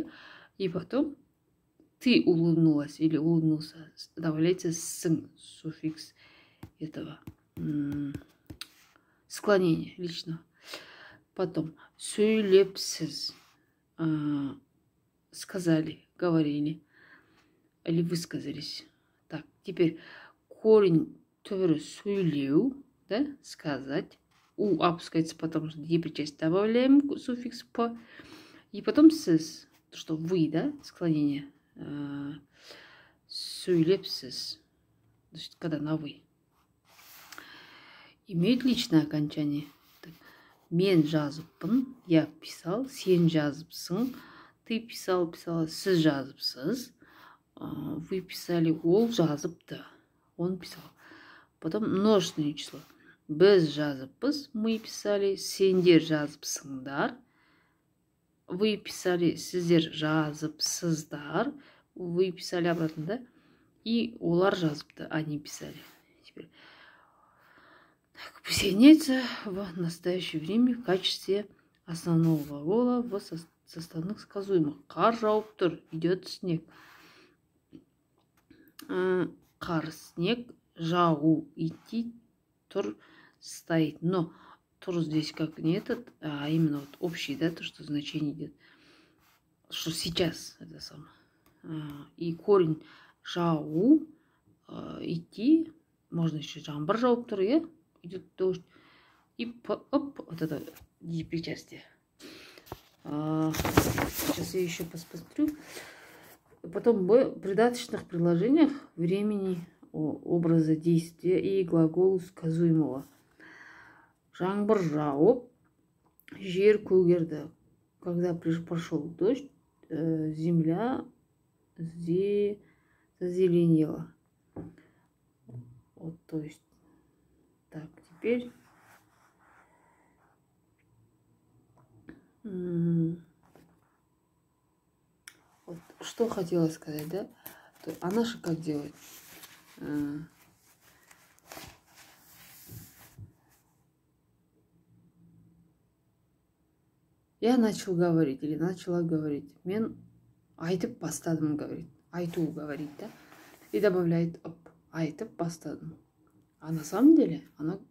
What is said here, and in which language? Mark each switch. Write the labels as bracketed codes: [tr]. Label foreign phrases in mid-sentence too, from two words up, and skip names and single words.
[ru] И потом ты улыбнулась или улыбнулся, добавляется «сын», суффикс этого склонения личного. Потом сөйлепсіз, сказали, говорили или высказались. Так, теперь корень [kk] түбірі сөйлеу, [ru] да, сказать. У опускается, потому что деепричастие добавляем суффикс «п». И потом «сіз», что вы, да, склонение. Сөйлепсіз, значит, когда на «вы». Имеют личное окончание. Так, [kk] мен жазыппын, [ru] я писал, [kk] сен жазыпсың, [ru] ты писал, писала, [kk] сіз жазыпсыз, [ru] вы писали, [kk] ол жазыпты, [ru] он писал. Потом множественное число. [kk] Біз жазыппыз, [ru] мы писали, [kk] сендер жазыпсыңдар, [ru] вы писали, [kk] сіздер жазыпсыздар, [ru] вы писали обратно, да? [kk] И олар жазыпты, [ru] они писали. Теперь так, присоединяется в настоящее время в качестве основного глагола в составных сказуемых. [kk] Қар жауып тұр, [ru] идет снег. Қар, снег, жау, идти, тур, стоит. Но тур здесь как не этот, а именно вот общий, да, то, что значение идет. Что сейчас это самое. И корень жау, идти, можно еще [kk] жамбар жауып тур, [ru] идет дождь. И оп, вот это причастие. Сейчас я еще посмотрю. Потом в придаточных предложениях времени, образа действия и глагол сказуемого. [kk] Жаңбыр жауып, жер көгерді. [ru] Когда прошел дождь, земля зазеленела. Вот, то есть, так, теперь... Вот, что хотела сказать, да? А наша как делать? Я начал говорить или начала говорить. [kk] Мен айтып бастадым говорит. Айту [ru] говорит, да? И добавляет оп. [kk] Айтып бастадым. [ru] А на самом деле она